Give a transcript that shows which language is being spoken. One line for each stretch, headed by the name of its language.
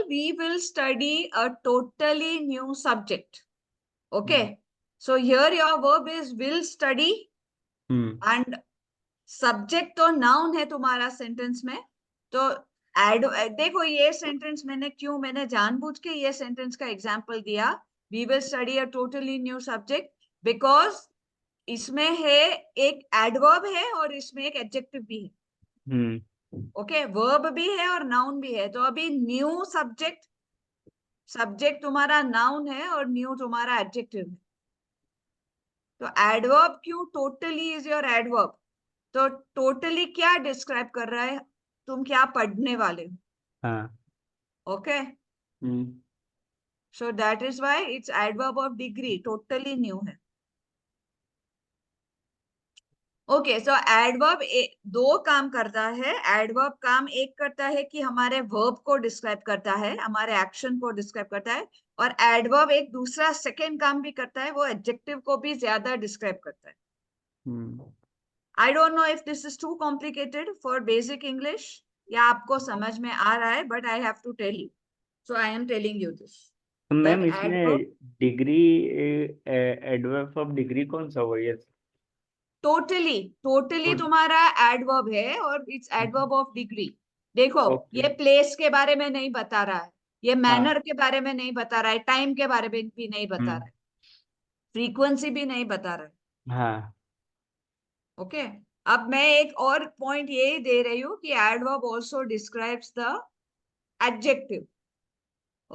English: We will study a totally new subject. Okay, so here your verb is will study and subject तो noun है तुम्हारा sentence में।
Hindi: तो add देखो, ये सेंटेंस मैंने जानबूझ के ये सेंटेंस का एग्जांपल दिया, we will study a totally new subject, because इसमें है एक एडवर्ब है और इसमें एक एडजेक्टिव भी है। ओके, वर्ब भी है और नाउन भी है। तो अभी न्यू सब्जेक्ट, सब्जेक्ट तुम्हारा नाउन है और न्यू तुम्हारा एडजेक्टिव है। तो एडवर्ब क्यों टोटली इज योर एडवर्ब? तो टोटली क्या डिस्क्राइब कर रहा है? तुम क्या पढ़ने वाले हो? हाँ
English: Okay, so that is why it's adverb of degree, totally new है।
Hindi: ओके, सो एडवर्ब दो काम करता है। एडवर्ब काम एक करता है कि हमारे वर्ब को डिस्क्राइब करता है, हमारे एक्शन को डिस्क्राइब करता है, और एडवर्ब एक दूसरा सेकेंड काम भी करता है, वो एडजेक्टिव को भी ज्यादा डिस्क्राइब करता है।
English: I don't know if this is too complicated for basic English या आपको समझ में आ रहा है, but I have to tell you. So I am telling you this.
Hindi: तो मैम
English: That
Hindi: इसमें
English: adverb
Hindi: degree adverb of degree कौन सा हुआ ये? totally तुम्हारा adverb है और it's adverb of degree. देखो,
English: okay
Hindi: ये place के बारे में नहीं बता रहा है, ये हाँ manner के बारे में नहीं बता रहा है, time के बारे में भी नहीं बता रहा है, frequency भी नहीं बता रहा है। हाँ ओके, अब मैं एक और पॉइंट यही दे रही हूँ कि adverb also describes the adjective.